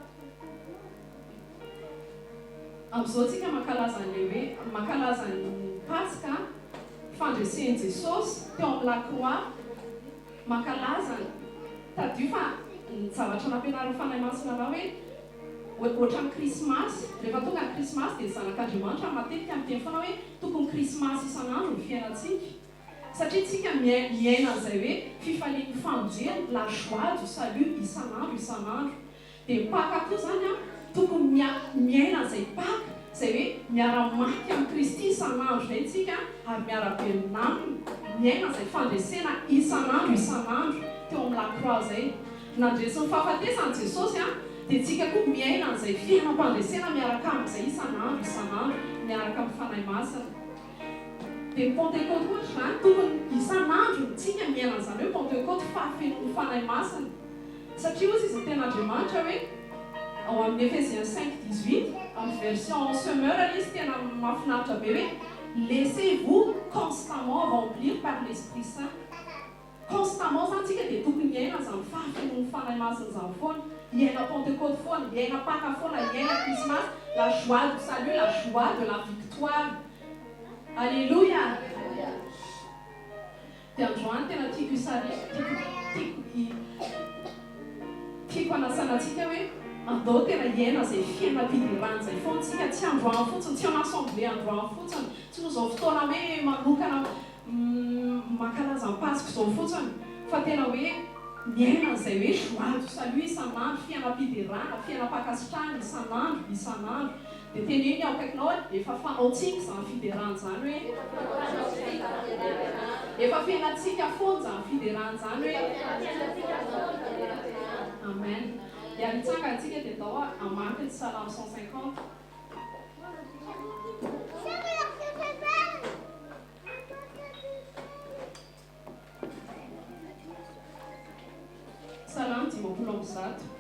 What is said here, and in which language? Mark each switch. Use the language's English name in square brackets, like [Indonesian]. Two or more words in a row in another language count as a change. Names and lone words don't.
[Malagasy] amin'izao tsika mankalaza ny paska fandresen'i Jesosy teo amin'ny lakroa mankalaza tadio fa ny zavatra nampianarin'ny fanahy masina raha hoe ohatran'ny krismasy rehefa tonga ny krismasy dia zanak'andriamanitra matetika miteny foana hoe tokony krismasy isan'andro ny fiainantsika satria tsika miaina an'izay hoe fifalian'ny famonjena [French] la joie du salut [Malagasy] isan'andro dia paka koa zany tokony miaina an'izay paka zay hoe miara-maty amin'ny Kristy isan'andro zay tsika ary miara-belonamina miaina an'izay fandresena isan'andro teo amin'ny lakroa zay nandresin'ny fahafatesany Jesosy dia tsika koa miaina an'izay fiainam-pandresena miaraka amin'izay isan'andro miaraka amin'ny fanahy masina dia Pentecôte koa zany tokony isan'andro tsika miaina an'izany hoe Pentecôte fahafenon'ny fanahy masina satria ozy izy ten'andriamanitra hoe ao amin'ny Ephésiens 5:18 amin'ny version semeur izy tena mahafinaritra be hoe [French] laissez-vous constamment remplir par l'Esprit Saint [Malagasy] constamment zany tsika dia tokony miaina zany fahafenon'ny fanahy masina zany foana miaina Pentecôte foana miaina paka foana miaina Christmas [French] la joie du salut la joie de la victoire alléluia [Malagasy] dia androany tena tiako anasanantsika hoe andao tena hiaina zay fiainam-pidirana zay foantsika tsy androany fotsiny tsy an'assemblée androany fotsiny tsy no zao fotoana hoe manokana mankalaza ny pasika zao fotsiny fa tena hoe miaina an'izay hoe [French] joie du salut [Malagasy] isan'andro fiainam-pidirana fiainam-pakasitrahana isan'andro dia teneny ao akaikinao hoe efa fanaontsika zany fiderana zany hoe efa fiainantsika foana zany fiderana zany hoe amen dia nitsangantsika dia atao amaky ny salamo 150 salamo 90.